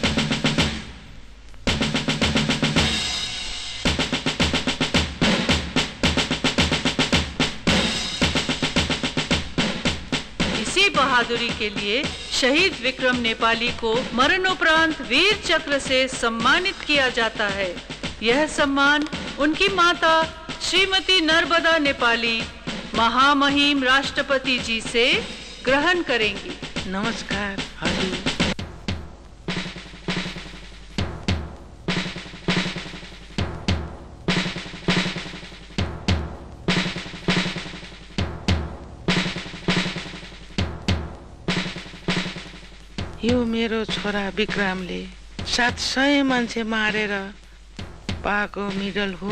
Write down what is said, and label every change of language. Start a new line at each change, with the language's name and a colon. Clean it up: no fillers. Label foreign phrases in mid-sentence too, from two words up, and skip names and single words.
Hindi: इसी बहादुरी के लिए शहीद विक्रम नेपाली को मरणोपरांत वीर चक्र से सम्मानित किया जाता है। यह सम्मान उनकी माता श्रीमती नर्मदा नेपाली महामहिम राष्ट्रपति जी से ग्रहण करेंगी।
Nepali: नमस्कार हजुर। यो मेरो छोरा विक्रमले 700 मान्छे मारेर पाएको मेडल हो।